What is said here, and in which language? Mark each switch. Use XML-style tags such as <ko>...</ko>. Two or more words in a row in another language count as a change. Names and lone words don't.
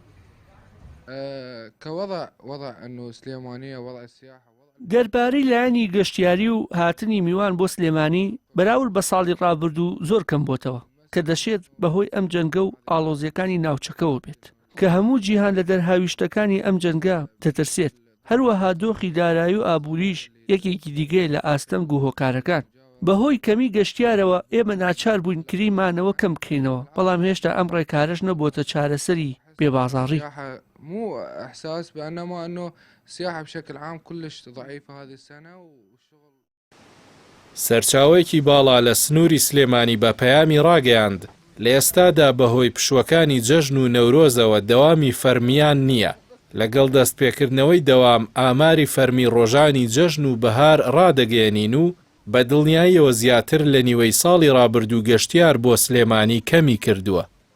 <ckb>دەربارەی لایەنی گەشتیاری و هاتنی میوان بۆ سلێمانی بەراورد بە ساڵی ڕابردوو زۆر کەم بۆتەوە کە دەشێت بەهۆی ئەم جەنگە و ئاڵۆزیەکانی ناوچەکەەوە بێت کە هەموو جیهان لە دەرهاویشتەکانی ئەم جەنگە دەترسێت. هەروەها دۆخی دارایی و ئابووریش یەکێکی دیگەی لە ئاستەنگ و هۆکارەکان. بەهۆی کەمی گەشتیارەوە ئێمە ناچار بووین کریمانەوە کەم بکەینەوە، بەڵام هێشتا ئەم ڕێکارەش نەبووتە چارەسەری بێبازاڕی.</ckb> <ar>مو احساس بانما انه السياحه بشكل عام كلش ضعيفه هذه السنه والشغل.</ar> <ckb>سەرچاوەیەکی باڵا لە سنووری سلێمانی بە پەیامی ڕاگەیاند لە ئێستادا بەهۆی پشوەکانی جەژن و نەورۆزەوە دەوامی فەرمیان نییە. لەگەڵ دەستپێکردنەوەی دەوام ئاماری فەرمی ڕۆژانی جەژن و بەهار ڕادەگەێنین و بە دڵنیاییەوە زیاتر لە نیوەی ساڵی ڕابردوو گەشتیار بۆ سلێمانی کەمی کردووە.</ckb>